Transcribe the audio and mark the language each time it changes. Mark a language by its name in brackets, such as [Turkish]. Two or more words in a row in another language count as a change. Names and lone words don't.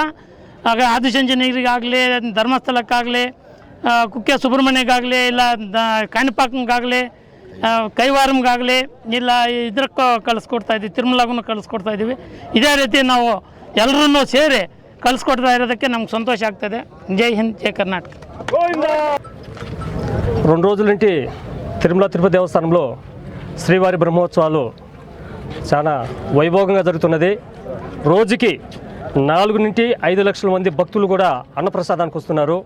[Kannada] ಆಗ ಆದಿಚುಂಚನಗಿರಿಗಾಗಲಿ, ಧರ್ಮಸ್ಥಳಕ್ಕಾಗಲಿ, ಕುಕ್ಕೆ ಸುಬ್ರಹ್ಮಣ್ಯಕ್ಕಾಗಲಿ, ಇಲ್ಲ ಕಾಣಿಪಾಕಂಗಾಗಲಿ, ಕೈವಾರಂಗಾಗಲಿ, ಇಲ್ಲ ಇದಕ್ಕೆ ಕಳಿಸ್ಕೊಡ್ತಾ ಇದ್ದೀವಿ, ತಿರುಮಲಗೂ ಕಳಿಸ್ಕೊಡ್ತಾ ಇದ್ದೀವಿ. ಇದೇ ರೀತಿ ನಾವು ಎಲ್ಲರೂ ಸೇರಿ ಕಳಿಸ್ಕೊಡ್ತಾ ಇರೋದಕ್ಕೆ ನಮ್ಗೆ సంతోష ಆಗ್ತದೆ. [Hindi] जय हिंद [Telugu] జై కర్ణాటక. 2 రోజుల నుండి తిరుమల తిరుపతి దేవస్థానంలో శ్రీవారి బ్రహ్మోత్సవాలు చాలా వైభోగంగా జరుగుతున్నది. రోజుకి 4 నుండి 5 లక్షల మంది భక్తులు కూడా అన్నప్రసాదానికి వస్తున్నారు.